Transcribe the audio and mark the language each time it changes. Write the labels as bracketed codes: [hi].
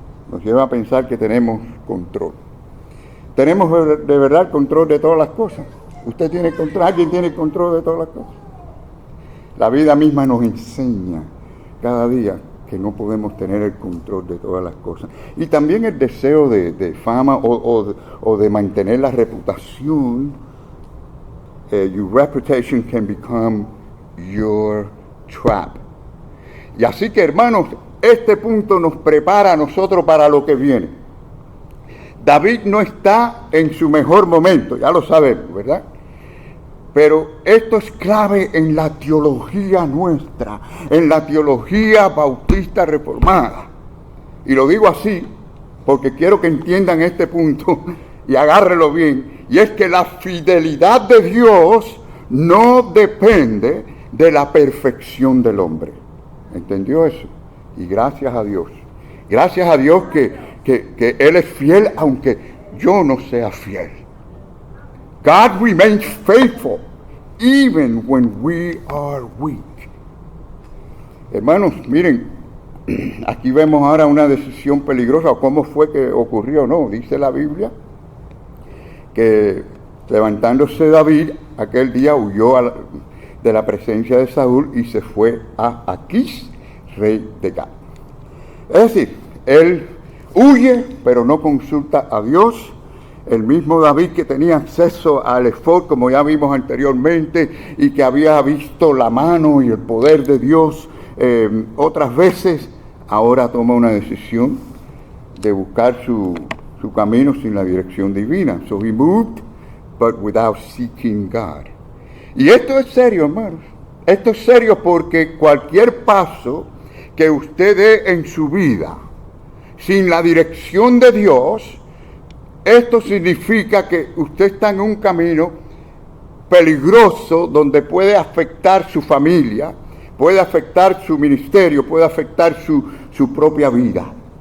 [es] Nos lleva a pensar que tenemos control. ¿Tenemos de verdad el control de todas las cosas? ¿Usted tiene control? ¿Alguien tiene control de todas las cosas? La vida misma nos enseña cada día que no podemos tener el control de todas las cosas. Y también el deseo de fama o de mantener la reputación. [en] Your reputation can become your trap. [es] Y así que, hermanos, este punto nos prepara a nosotros para lo que viene. David no está en su mejor momento, ya lo sabemos, ¿verdad? Pero esto es clave en la teología nuestra, en la teología bautista reformada. Y lo digo así porque quiero que entiendan este punto y agárrenlo bien. Y es que la fidelidad de Dios no depende de la perfección del hombre. ¿Entendió eso? Y gracias a Dios. Gracias a Dios que Él es fiel aunque yo no sea fiel. [en] God remains faithful even when we are weak. [es] Hermanos, miren, aquí vemos ahora una decisión peligrosa. ¿Cómo fue que ocurrió? No, dice la Biblia que levantándose David aquel día huyó de la presencia de Saúl y se fue a Aquís, rey de Gat. Es decir, él huye, pero no consulta a Dios. El mismo David que tenía acceso al efod, como ya vimos anteriormente, y que había visto la mano y el poder de Dios otras veces, ahora toma una decisión de buscar su camino sin la dirección divina. [en] So he moved, but without seeking God. [es] Y esto es serio, hermanos. Esto es serio porque cualquier paso que usted dé en su vida sin la dirección de Dios, esto significa que usted está en un camino peligroso donde puede afectar su familia, puede afectar su ministerio, puede afectar su propia vida.